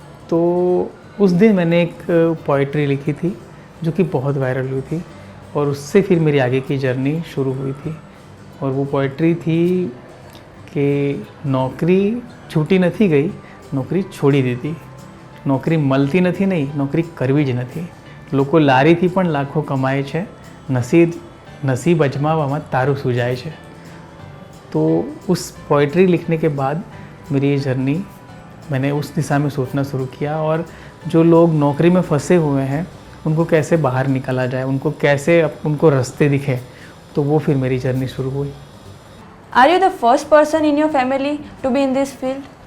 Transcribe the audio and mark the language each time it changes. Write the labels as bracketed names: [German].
[Hindi] तो उस दिन मैंने एक पोइट्री लिखी थी जो कि बहुत वायरल हुई थी और उससे फिर मेरी आगे की जर्नी शुरू हुई थी। और वो पोइट्री थी कि नौकरी छूटी नहीं गई, नौकरी छोड़ी दी थी। [Gujarati] नौकरी મળતી નથી નહીં, નોકરી કરવી જ નથી। લોકો લારીથી પણ લાખો કમાય છે, નસીબ અજમાવવામાં તારું સુજાય છે। [Hindi] तो उस पोइट्री लिखने के बाद मेरी ये जर्नी मैंने उस दिशा में सोचना शुरू किया और जो लोग नौकरी में फंसे हुए हैं उनको कैसे बाहर निकाला जाए, उनको कैसे उनको रास्ते दिखे। तो वो फिर मेरी जर्नी शुरू हुई। [English] Are you the first person in your family to be in this field?